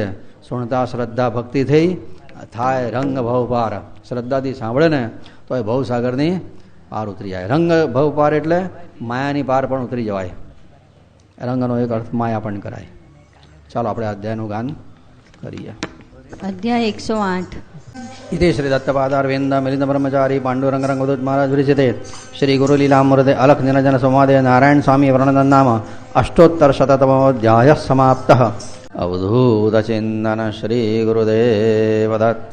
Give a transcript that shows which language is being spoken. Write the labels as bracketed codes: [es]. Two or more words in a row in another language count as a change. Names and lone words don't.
[gu] સુણતા શ્રદ્ધા ભક્તિ થઈ થાય રંગ ભવ પાર. શ્રદ્ધાથી સાંભળે ને તો એ ભવસાગરની પાર ઉતરી જાય. રંગ ભવ પાર એટલે માયાની પાર પણ ઉતરી જવાય. રંગનો એક અર્થ માયા પણ કરાય. ચાલો આપણે અધ્યાયનું ગાન કરીએ. અધ્યાય 108. [sa] इति श्री दत्तपादारविंद मिलिंद ब्रह्मचारी पांडुरंग रंगदूत महाराज विरचिते श्री गुरु लीलामृते अलख निरंजन संवादे नारायण स्वामी वर्णन नाम अष्टोत्तर शततमोऽध्यायः समाप्तः. अवधूत चिंतन श्री गुरुदेव दत्त.